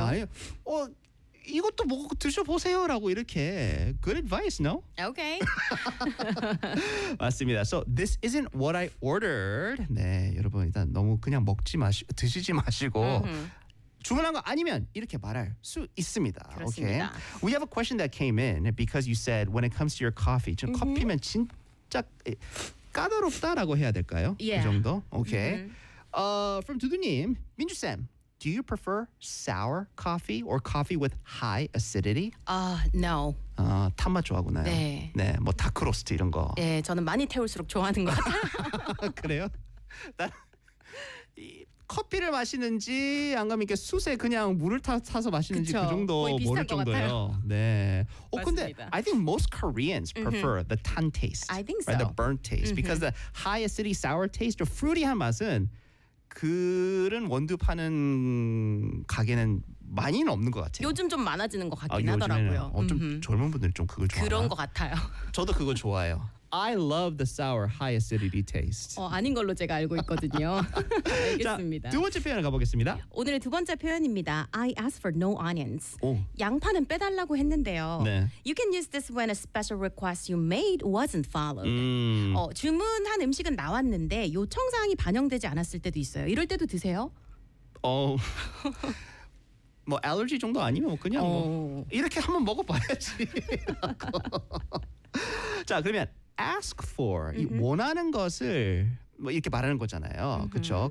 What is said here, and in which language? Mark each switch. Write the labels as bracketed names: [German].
[Korean] 아니, 이것도 먹고 드셔보세요 라고 이렇게 [English] good advice, no? Okay. [Korean] 맞습니다. [English] So this isn't what I ordered. [Korean] 네, 여러분 일단 너무 그냥 먹지 마시고 드시지 마시고 주문한 거 아니면 이렇게 말할 수 있습니다. 그렇습니다. [English] Okay. We have a question that came in because you said when it comes to your coffee, [Korean] 지금 커피면 진짜... 까다롭다라고 해야 될까요? [English] Yeah. [Korean] 그 정도? [English] Okay. From 두두님, 민주쌤, do you prefer sour coffee or coffee with high acidity? No. [Korean] 탄맛 좋아하구나요. 네. 네, 뭐 다크로스트 이런 거. 예, 저는 많이 태울수록 좋아하는 것 같아요. 그래요? 난 이 커피를 마시는지 안 가면 이렇게 숯에 그냥 물을 타서 마시는지 그쵸. 그 정도 모를 정도예요. 네. 맞습니다. 근데 [English] I think most Koreans prefer the tan taste. I think so. Right, the burnt taste. Because the high acidity sour taste or fruity [Korean] 한 맛은 그런 원두 파는 가게는 많이는 없는 것 같아요. 요즘 좀 많아지는 것 같긴 하더라고요. 좀 젊은 분들이 좀 그걸 좋아하나? 그런 것 같아요. 저도 그거 좋아해요. [English] I love the sour, high acidity taste. [Korean] 아닌 걸로 제가 알고 있거든요. 알겠습니다. 자, 두 번째 표현을 가보겠습니다. 오늘의 두 번째 표현입니다. [English] I asked for no onions. [Korean] 오. 양파는 빼달라고 했는데요. 네. [English] You can use this when a special request you made wasn't followed. [Korean] 주문한 음식은 나왔는데 요청사항이 반영되지 않았을 때도 있어요. 이럴 때도 드세요? 뭐 알러지 정도 아니면 그냥 뭐 이렇게 한번 먹어봐야지. 자, 그러면 ask for, 이 원하는 것을 뭐 이렇게 말하는 거잖아요. 그렇죠?